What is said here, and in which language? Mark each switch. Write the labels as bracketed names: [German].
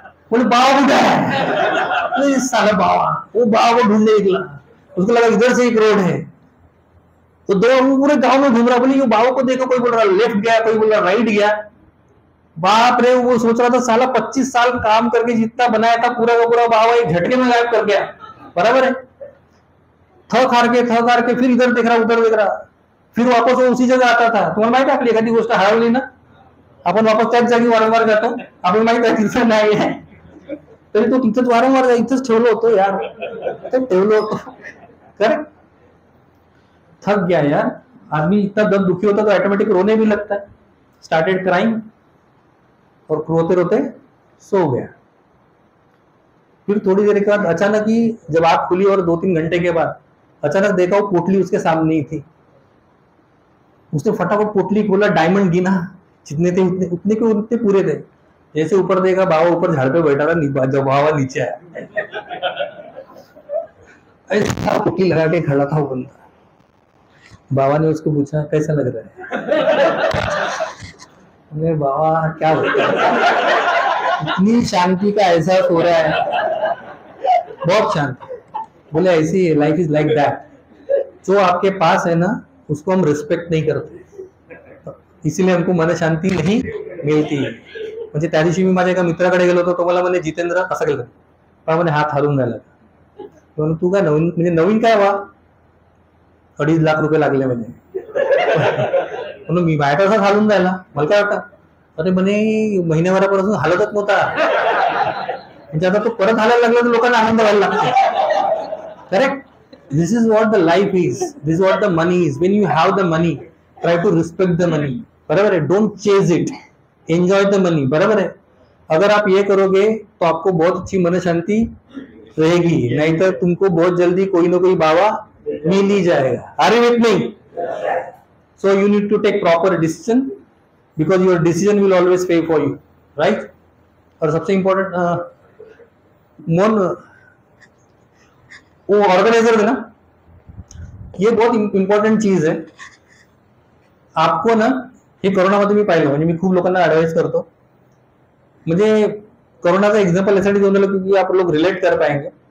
[Hindi] बोले बाबा कुछ है, साला बाबा, वो बाबा को ढूंढने निकला, उसको लगा इधर से एक रोड है, तो पूरे गांव में घूम रहा, बोले ये बाबा को देखो, कोई बोल रहा लेफ्ट गया, कोई बोल रहा राइट गया। बाप रे, वो सोच रहा था साला 25 साल काम करके जितना बनाया था पूरा का पूरा बाबा एक झटके में गायब कर गया, बराबर है। थक हार के फिर इधर देख रहा, उधर देख रहा, फिर वापस वो उसी जगह आता था। [Marathi] तुम्हाला माहिती आपली एखादी गोष्ट हरवली ना, आपण वापस त्याच जागी वारंवार जातो, आपण माहित आहे तिथं नाही आहे, तरी तो तिथंच वारंवार इथंच ठेवलं होतं यार, ते ठेवलं होतं, करेक्ट। [Hindi] थक गया यार आदमी, इतना दर्द दुखी होता तो ऑटोमेटिक रोने भी लगता है, [English] started crying, [Hindi] और रोते रोते सो गया। फिर थोड़ी देर के बाद अचानक ही जब आंख खुली और 2-3 घंटे के बाद अचानक देखा वो पोटली उसके सामने ही थी। उसने फटाफट पोटली खोला, डायमंड गिना, जितने थे उतने के उतने पूरे थे। जैसे ऊपर देखा बाबा ऊपर झाड़ पे बैठा था, जब बाबा नीचे आया ऐसा पोटली लगा के खड़ा था वो बंदा। बाबा ने उसको पूछा कैसा लग रहा है, बाबा क्या होता है, इतनी शांति का एहसास हो रहा है, बहुत शांति। बोले [English] ऐसी life is like that, [Hindi] जो आपके पास है ना उसको हम रिस्पेक्ट नहीं करते, इसीलिए हमको मन शांती नहीं मिळती। [Marathi] म्हणजे त्या दिवशी मी माझ्या एका मित्राकडे गेलो होतो, तो मला म्हणे जितेंद्र असं केलं, पण म्हणे हात हलवून राहिला, म्हणून तू काय नवीन म्हणजे नवीन काय वा 2.5 लाख रुपये लागले म्हणे. म्हणून मी बाहेर असं घालून जायला मला काय वाटतं अरे म्हणे महिन्याभरापासून हालतच नव्हता म्हणजे आता तो परत हालायला लागला तर लोकांना आनंद व्हायला लागतो. [English] Correct. This is what the life is. This is what the money is. When you have the money try to respect the money. [Hindi] बराबर है. [English] Don't chase it. Enjoy the money. बराबर है. [Hindi] अगर आप ये करोगे तो आपको बहुत अच्छी मन शांति रहेगी, नहीं तो तुमको बहुत जल्दी कोई ना कोई बाबा मिल ही जाएगा. [English] Are you with me? So you need to take proper decision because your decision will always pay for you, right? [Hindi] और सबसे इम्पोर्टेंट मोन वो ऑर्गेनाइजर है ना, ये बहुत इम्पॉर्टंट चीज है. [Marathi] आपको ना हे कोरोनामध्ये मी पाहिलं म्हणजे मी खूप लोकांना ऍडवाइस करतो. [Hindi] म्हणजे कोरोना का एग्जांपल ऐसा देने लगा क्योंकि आप लोग रिलेट कर पाएंगे.